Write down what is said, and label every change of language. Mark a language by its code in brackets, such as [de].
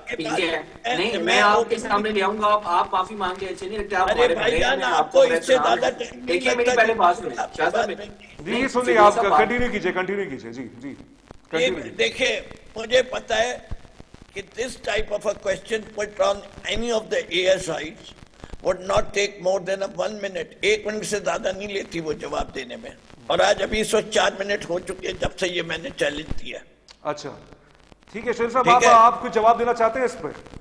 [ur] ٹھیک ہے نہیں، میں آپ کے سامنے لے آؤں گا. آپ معافی مانگے اچھے نہیں لگتے. آپ ہمارے بڑے ہیں، آپ کو دیکھیے میری پہلے بات سنیں. شاہ صاحب جی سنیے، آپ کنٹینیو کیجئے. جی دیکھیں مجھے پتا ہے کہ [en] this type of a question put on any of the ASIs would not take more than 1 minute. [ur] 1 minute سے زیادہ نہیں لیتی وہ جواب دینے میں، اور آج ابھی 4 منٹ ہو چکے ہیں جب سے یہ میں نے چیلنج دیا. اچھا ٹھیک ہے شریف صاحب، آپ کچھ جواب دینا چاہتے ہیں اس پر؟